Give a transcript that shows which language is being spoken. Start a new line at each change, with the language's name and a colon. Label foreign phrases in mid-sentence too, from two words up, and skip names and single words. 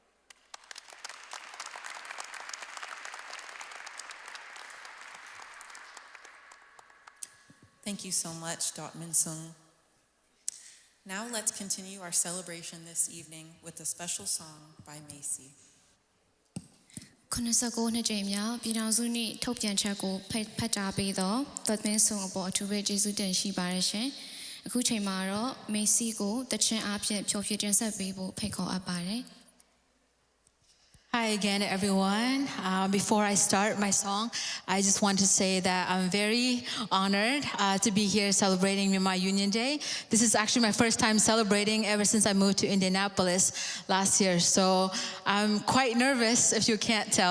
English: Thank you so much, Dr. Min Sung. Now let's continue our celebration this evening with a special song by Macy.
Burmese: 89 နှစ်ကြိမ်မြောက်ပြည်ထောင်စုနေ့ထုတ်ပြန်ချက်ကိုဖတ်ကြားပေးတော့ဒေါ်မင်းဆုံအပေါ်အထူးပဲကျေးဇူးတင်ရှိပါတယ်ရှင်။အခုချိန်မှာတော့မေစီကိုတခြင်းအားဖြင့်ဖြောပြတင်ဆက်ပေးဖို့ဖိတ်ခေါ်အပ်ပါတယ်။
English: Hi again, everyone. Before I start my song, I just want to say that I'm very honored to be here celebrating Myanmar Union Day. This is actually my first time celebrating ever since I moved to Indianapolis last year. So I'm quite nervous, if you can't tell.